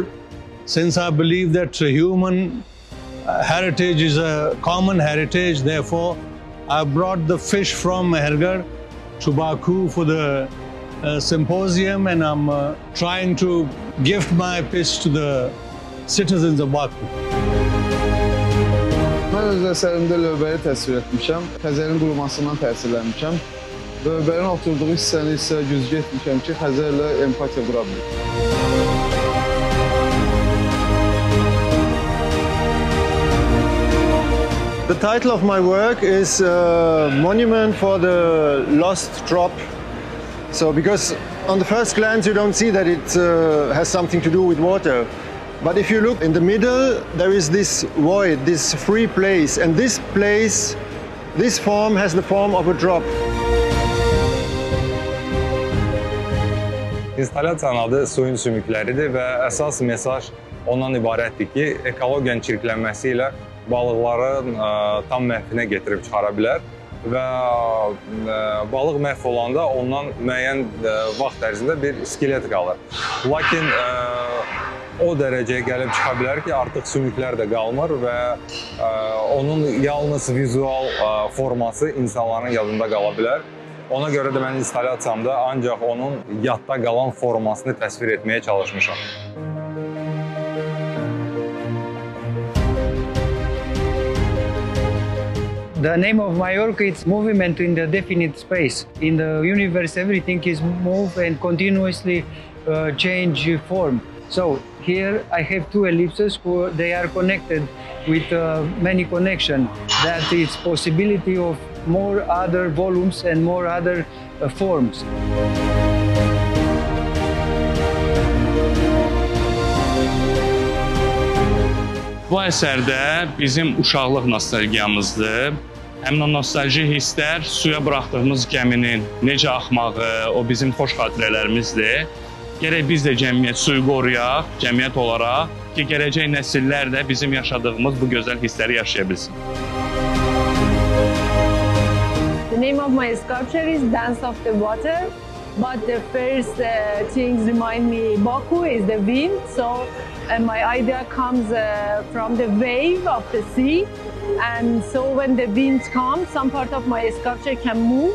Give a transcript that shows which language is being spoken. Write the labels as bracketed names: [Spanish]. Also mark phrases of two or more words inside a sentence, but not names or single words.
[English] Since I believe that human heritage is a common heritage, therefore I brought the fish from Mehergarh to Baku for the symposium, and I'm trying to gift my fish to the citizens of Baku. [Azerbaijani] Mən öz əsərimdə lövbəri təsvir etmişəm, Xəzərin qurumasından təsirlənmişəm. Lövbərin oturduğu hissəni isə güzgü etmişəm ki, Xəzərlə empatiya qura bilir. [English] The title of my work is Monument for the Lost Drop. So, because on the first glance you don't see that it has something to do with water. But if you look in the middle, there is this void, this free place, and this place, this form has the form of a drop. [Azerbaijani] İnstallasiyanın adı Suyun Sümükləridir və əsas mesaj ondan ibarətdir ki, ekologiyanın çirklənməsi ilə balıqların tam məhvinə getirib çıxara bilər və balıq məhv olanda ondan müəyyən vaxt ərzində bir skelet qalır. Lakin o dərəcəyə gəlib çıxa bilər ki, artıq sümüklər də qalmır və onun yalnız vizual forması insanların yadında qala bilər. Ona görə də mən installasiyamda ancaq onun yadda qalan formasını təsvir etməyə çalışmışam. [English] The name of my work is movement in the definite space. In the universe, everything is move and continuously change form. So here I have two ellipses. They are connected with many connections. That is possibility of more other volumes and more other forms. [Azerbaijani] Bu əsərdə bizim uşaqlıq nostalgiyamızdır. Həmin o nostalji hisslər suya buraxdığımız gəminin necə axmağı, o bizim xoş xatirələrimizdir. Gərək biz də cəmiyyət suyu qoruyaq, cəmiyyət olaraq ki, gələcək nəsillər də bizim yaşadığımız bu gözəl hissləri yaşaya bilsin. [English] The name of my sculpture is Dance of the Water, but the first things remind me Baku is the wind, so my idea comes from the wave of the sea, and so when the wind comes, some part of my sculpture can move.